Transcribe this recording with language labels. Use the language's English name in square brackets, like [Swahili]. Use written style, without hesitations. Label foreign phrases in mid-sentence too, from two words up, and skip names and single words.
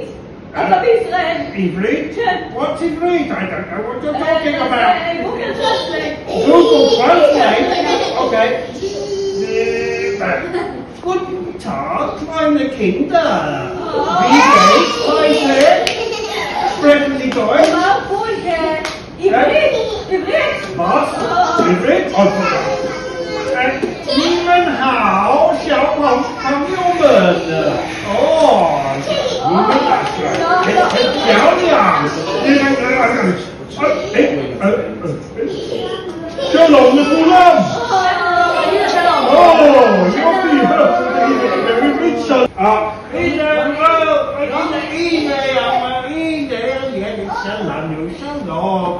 [Hebrew] אתה בישראל. עברית? כן. [English] What's עברית? I don't know what you're talking about. Google Translate. Google Translate? [German] Okay. Guten Tag, meine Kinder. Wie geht's heute? Sprechen Sie Deutsch? [Hebrew] עברית. עברית. [German] Was? עברית? Niemand Haus, ja, komm jungen. [Hebrew] Oh, שלום לכולם. הנה, שלנו, שלום.